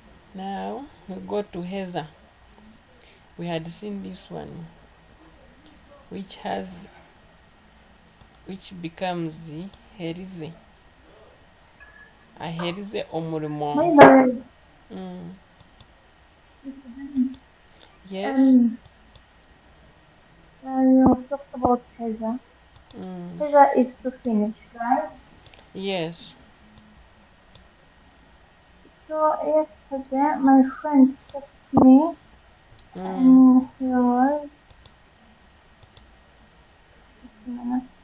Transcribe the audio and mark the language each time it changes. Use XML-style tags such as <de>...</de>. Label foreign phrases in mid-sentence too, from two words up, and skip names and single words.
<en>Now we go to Heather. We had seen this one, which becomes the herize.</en> <nyn>Aherize omurimo.</nyn> <en>Maybe Yes. you talked about Heza. Heza is to finish, right? Yes. So yesterday my friend texted me and he was just a minute.</en>